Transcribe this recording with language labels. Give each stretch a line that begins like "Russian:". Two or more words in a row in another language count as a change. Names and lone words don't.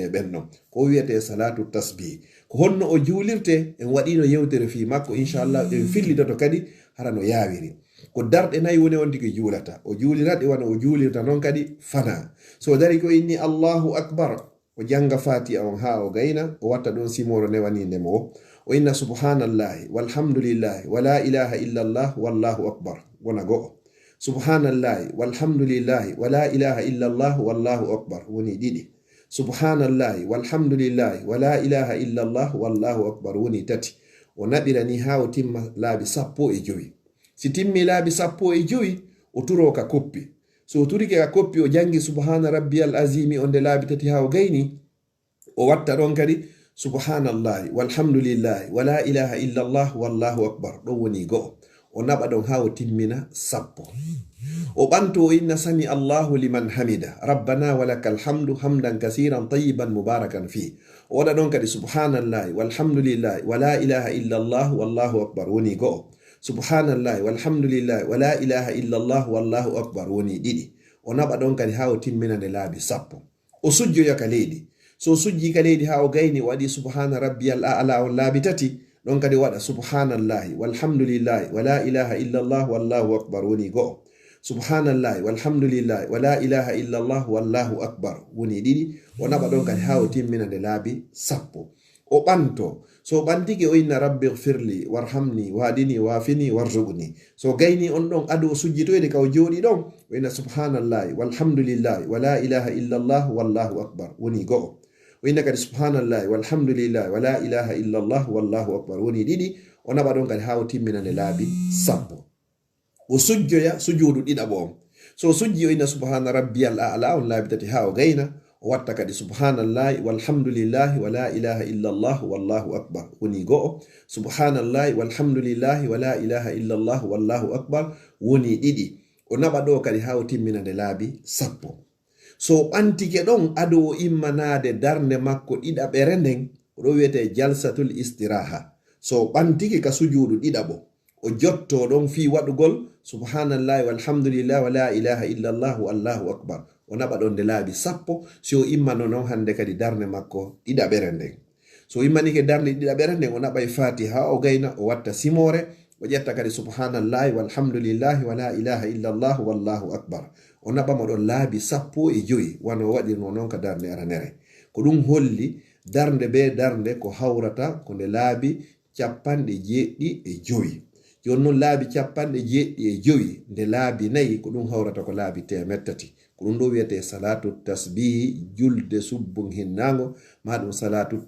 Fula: e ɓen ɗon ko wiyete
Arabic: صلاة التسبيح
Fula: ko honno o juulirte en waɗino yewtere fi makko inchallah en fillitoto kadi hara no yawiri ko darɗe nayi woni on tigi juulata o juuliraɗe wana o juulirta noon kadi fana so dari ko inni
Arabic: الله أكبر
Fula: o janga fatiha on ha o gayna o watta ɗon simoro newanindemo o inna
Arabic: سبحان الله والحمد لله ولا إله إلا الله والله أكبر
Fula: wona go'o
Arabic: سبحان الله والحمد لله ولا إله إلا الله والله أكبر
Fula: woni ɗiɗi
Arabic: سبحان الله والحمد لله ولا إله إلا الله والله أكبر
Fula: woni tati o naɓirani ha o timma laabi 15 si timmi laabi 15 o turo ka koppi so o turike ka koppi o jangi
Arabic: سبحان ربي العظيم
Fula: on de laabi tati ha o gayni o watta ɗon kadi
Arabic: سبحان الله والحمد لله ولا إله إلا الله والله أكبر
Fula: ɗon woni go'o o naɓa ɗon ha o timmina 10 o ɓanto o inna
Arabic: سمع الله لمن حمده ربنا ولك الحمد حمدا كثيرا طيبا مباركا فيه
Fula: o waɗa ɗon kadi
Arabic: سبحان الله والحمد لله ولا إله إلا الله والله أكبر
Fula: woni go'o
Arabic: سبحان الله والحمد لله ولا إله إلا الله والله أكبر
Fula: woni ɗiɗi o naɓa ɗon kadi ha o timmina nde laabi 10 o sujjoya ka leydi so sujji ka leydi ha o gayni o waɗi
Arabic: سبحان ربي الأعلى
Fula: on laabi tati ɗon kadi waɗa
Arabic: سبحان الله والحمد لله ولا إله إلا الله والله أكبر
Fula: woni go'o
Arabic: سبحان الله والحمد لله ولا إله إلا الله والله أكبر
Fula: woni ɗiɗi o naɓa ɗon kadi ha o timmina nde laabi 10 o ɓanto so ɓantike o inna
Arabic: رب اغفر لي وارحمني واهدني وعافني وارزقني
Fula: so gayni on ɗon adu o sujjitoyde ka o jooɗi ɗon o inna
Arabic: سبحان الله والحمد لله ولا إله إلا الله والله أكبر
Fula: woni go'o o inna kadi
Arabic: سبحان الله والحمد لله ولا إله إلا الله والله أكبر
Fula: woni ɗiɗi o naɓa ɗon kadi ha o timmina nde laabi 10 o sujjoya sujudu ɗiɗaɓo on so sujji o inna
Arabic: سبحان ربي الأعلى
Fula: on laabi tati ha o gayna o watta kadi
Arabic: سبحان الله والحمد لله ولا إله إلا الله والله أكبر
Fula: woni go'o
Arabic: سبحان الله والحمد لله ولا إله إلا الله والله أكبر
Fula: woni ɗiɗi o naɓa ɗo kadi ha o timmina nde laabi 10 so ɓantike ɗon ado o immanade darnde makko ɗiɗaɓere nden oɗo wiyete jalsatul istiraha so ɓantike ka sujudu ɗiɗaɓo o jotto ɗon fi waɗugol
Arabic: سبحان الله والحمد لله ولا إله إلا الله والله أكبر
Fula: o naɓa ɗon nde laabi 10 si o immano noon hande kadi darnde makko ɗiɗaɓere nden so immanike darnde ɗiɗaɓere nden o naɓa e fatiha o gayna o watta simore o ƴetta kadi
Arabic: سبحان الله والحمد لله ولا إله إلا الله والله أكبر
Fula: o naɓamo ɗon laabi 15 wano o waɗirno noon ka darnde aranere ko ɗum holli darnde be darnde ko hawrata ko nde laabi 95 joni noon laabi 95 nde laabi 4 ko ɗum hawrata ko laabi 300 ko ɗum ɗo wiyete
Arabic: صلاة التسبيح
Fula: julde subbun hinnago ma ɗum salatu